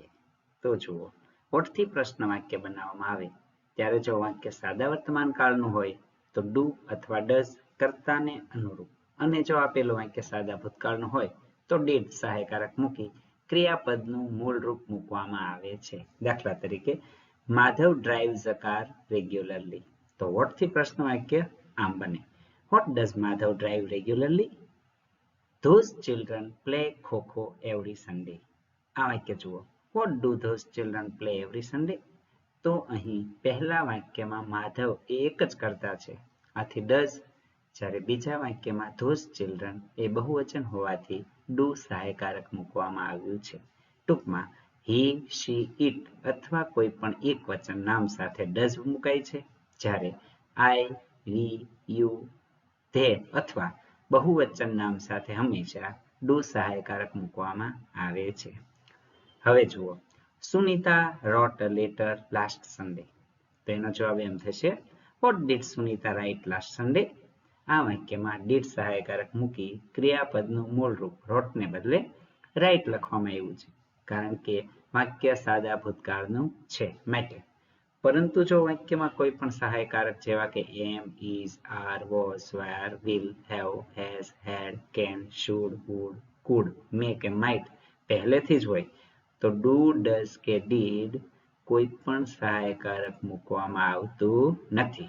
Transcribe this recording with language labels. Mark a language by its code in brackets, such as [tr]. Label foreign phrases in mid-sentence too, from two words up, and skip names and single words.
[gu] તો જુઓ, વોટથી પ્રશ્ન વાક્ય બનાવવામાં આવે ત્યારે જો વાક્ય સાદા વર્તમાન કાળનું હોય તો ડુ અથવા ડઝ કર્તાને અનુરૂપ, અને જો આપેલું વાક્ય સાદા ભૂતકાળનું હોય તો ડીડ સહાયકારક મૂકી ક્રિયાપદનું મૂળ રૂપ મૂકવામાં આવે છે. દાખલા તરીકે, [en] માધવ drives a car regularly. [gu] તો વોટથી પ્રશ્ન વાક્ય આમ બને: [en] What does Madhav drive regularly? Those children play kho-kho every Sunday. [gu] આ વાક્ય જુઓ. [en] What do those children play every Sunday? [gu] તો અહીં પહેલા વાક્યમાં માધવ એ એક જ કર્તા છે, આથી does. જ્યારે બીજા વાક્યમાં [en] those children [gu] એ બહુવચન હોવાથી do સહાયકારક મૂકવામાં આવ્યું છે. ટૂંકમાં [en] he, she, it [gu] અથવા કોઈ પણ એક વચન નામ સાથે does મુકાય છે, જ્યારે [en] I, we, you, [gu] તે અથવા બહુવચન નામ સાથે હંમેશા ડુ સહાયકારક મૂકવામાં આવે છે. હવે જુઓ, સુનિતા [en] wrote a letter last Sunday. [gu] તો એનો જવાબ એમ થશે: What did Sunita write last Sunday? આ વાક્યમાં did સહાયકારક મૂકી ક્રિયાપદનું મૂળ રૂપ wrote ને બદલે write લખવામાં આવ્યું છે, કારણ કે વાક્ય સાદા ભૂતકાળનું છે માટે. પરંતુ જો વાક્યમાં કોઈ પણ સહાયકારક જેવા કે [en] am, is, are, was, were, will, have, has, had, can, should, would, could, may [gu] કે માઇટ પહેલેથી જ હોય તો [en] do, does [gu] કે ડીડ કોઈ પણ સહાયકારક મૂકવામાં આવતું નથી.